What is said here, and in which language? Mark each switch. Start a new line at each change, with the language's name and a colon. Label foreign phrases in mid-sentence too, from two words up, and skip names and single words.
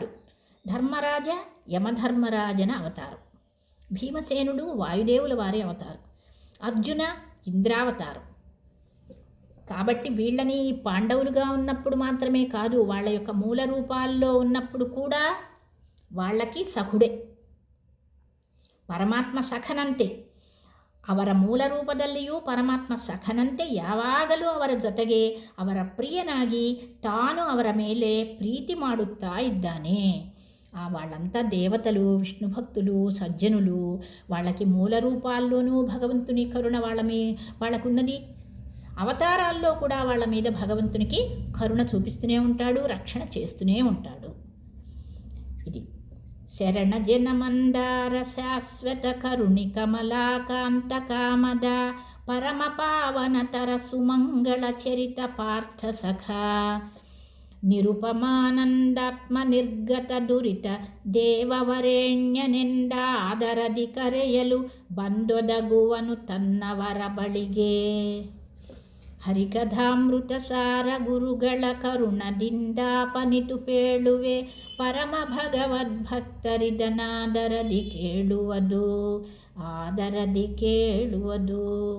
Telugu: ధర్మరాజ యమధర్మరాజన అవతారం, భీమసేనుడు వాయుదేవుల వారి అవతారం, అర్జున ఇంద్రావతారం. కాబట్టి వీళ్ళని పాండవులుగా ఉన్నప్పుడు మాత్రమే కాదు, వాళ్ళ యొక్క మూల రూపాల్లో ఉన్నప్పుడు కూడా వాళ్ళకి ಸಖುಡೆ.
Kannada: ಪರಮಾತ್ಮ ಸಖನಂತೆ ಅವರ ಮೂಲ ರೂಪದಲ್ಲಿಯೂ ಪರಮಾತ್ಮ ಸಖನಂತೆ ಯಾವಾಗಲೂ ಅವರ ಜೊತೆಗೆ ಅವರ ಪ್ರಿಯನಾಗಿ ತಾನು ಅವರ ಮೇಲೆ ಪ್ರೀತಿ ಮಾಡುತ್ತಾ ಇದ್ದಾನೆ.
Telugu: వాళ్ళంతా దేవతలు, విష్ణు భక్తులు, సజ్జనులు. వాళ్ళకి మూల రూపాల్లోనూ భగవంతుని కరుణ వాళ్ళకున్నది. అవతారాల్లో కూడా వాళ్ళ మీద భగవంతునికి కరుణ చూపిస్తూనే ఉంటాడు, రక్షణ చేస్తూనే ఉంటాడు.
Kannada: ಇದು ಶರಣ ಜನ ಮಂದಾರ ಶಾಶ್ವತ ಕರುಣಿ ಕಮಲಾಕಾಂತ ಕಾಮದ ಪರಮ ಪಾವನತರ ಸುಮಂಗಳ ಚರಿತ ಪಾರ್ಥ ಸಖಾ ನಿರುಪಮಾನಂದಾತ್ಮ ನಿರ್ಗತ ದುರಿತ ದೇವವರೇಣ್ಯನೆಂದ ಆದರದಿ ಕರೆಯಲು ಬಂದೊದಗುವನು ತನ್ನವರ ಬಳಿಗೆ. ಹರಿಕಥಾಮೃತ ಸಾರ ಗುರುಗಳ ಕರುಣದಿಂದಾಪನಿತು ಪೇಳುವೆ ಪರಮ ಭಗವದ್ಭಕ್ತರಿದನಾದರದಿ ಕೇಳುವುದು, ಆದರದಿ ಕೇಳುವುದು.